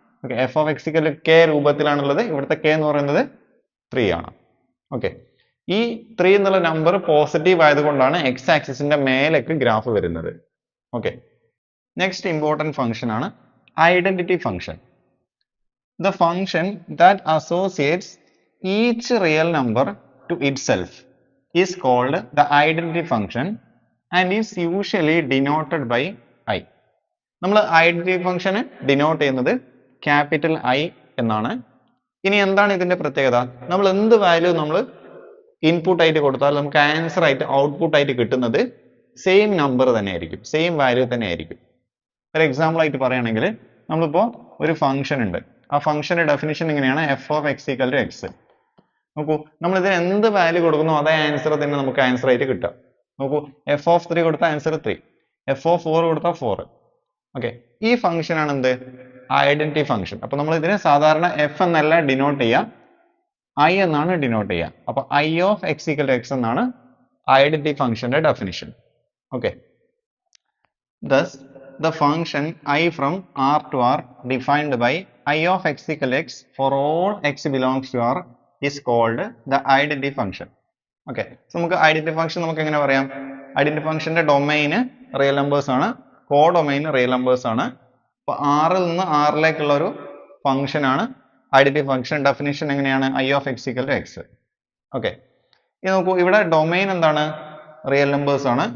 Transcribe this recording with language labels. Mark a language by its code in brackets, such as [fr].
[ml] Okay, F of X equal to K രൂപത്തിലാണുള്ളത്. ഇവിടുത്തെ K എന്ന് പറയുന്നത് 3 ആണ്. ഓക്കെ, ഈ 3 എന്നുള്ള നമ്പർ പോസിറ്റീവ് ആയതുകൊണ്ടാണ് എക്സ് ആക്സിസിന്റെ മേലേക്ക് ഗ്രാഫ് വരുന്നത്. ഓക്കെ, നെക്സ്റ്റ് ഇമ്പോർട്ടന്റ് ഫംഗ്ഷൻ ആണ് identity function. [en] The function that associates each real number to itself is called the identity function and is usually denoted by I. [ml] നമ്മൾ identity ഫംഗ്ഷന് denote ചെയ്യുന്നത് capital I എന്നാണ്. ഇനി എന്താണ് ഇതിന്റെ പ്രത്യേകത? നമ്മൾ എന്ത് വാല്യൂ നമ്മൾ ഇൻപുട്ട് ആയിട്ട് കൊടുത്താൽ നമുക്ക് ആൻസർ ആയിട്ട് ഔട്ട്പുട്ട് ആയിട്ട് കിട്ടുന്നത് സെയിം നമ്പർ തന്നെ ആയിരിക്കും, സെയിം വാല്യൂ തന്നെ ആയിരിക്കും. ഒരു എക്സാമ്പിൾ ആയിട്ട് പറയുകയാണെങ്കിൽ നമ്മളിപ്പോൾ ഒരു ഫംഗ്ഷൻ ഉണ്ട്, ആ ഫംഗ്ഷന്റെ ഡെഫിനിഷൻ ഇങ്ങനെയാണ് F of X equal to X. നോക്കൂ, നമ്മൾ ഇതിന് എന്ത് വാല്യൂ കൊടുക്കുന്നു അതേ ആൻസർ തന്നെ നമുക്ക് ആൻസർ ആയിട്ട് കിട്ടുക. നോക്കൂ, എഫ് ഓഫ് 3 കൊടുത്താൽ ആൻസർ 3, എഫ് ഓഫ് 4 കൊടുത്താൽ 4. ഓക്കെ, ഈ ഫംഗ്ഷൻ ആണ് എന്ത്? Identity function. അപ്പൊ നമ്മൾ ഇതിനെ സാധാരണ എഫ് എന്നല്ല ഡിനോട്ട് ചെയ്യുക, ഐ എന്നാണ് ഡിനോട്ട് ചെയ്യുക. അപ്പൊ I of X equal to X എന്നാണ് ഐഡന്റിറ്റി ഫംഗ്ഷന്റെ definition. [en] Okay, thus the function I from R to R defined by I of x equal x for all x belongs to R is called the identity function. [ml] Okay, so നമുക്ക് identity function നമുക്ക് എങ്ങനെ പറയാം? Identity ഫംഗ്ഷന്റെ domain real numbers ആണ്, codomain real numbers ആണ്. അപ്പൊ ആറിൽ നിന്ന് ആറിലേക്കുള്ള ഒരു ഫംഗ്ഷൻ ആണ് ഐഡന്റിറ്റി ഫംഗ്ഷൻ. ഡെഫിനിഷൻ എങ്ങനെയാണ്? I of X equal to X. Okay, ഇനി നോക്കൂ, ഇവിടെ ഡൊമൈൻ എന്താണ്? റിയൽ നമ്പേഴ്സ് ആണ്.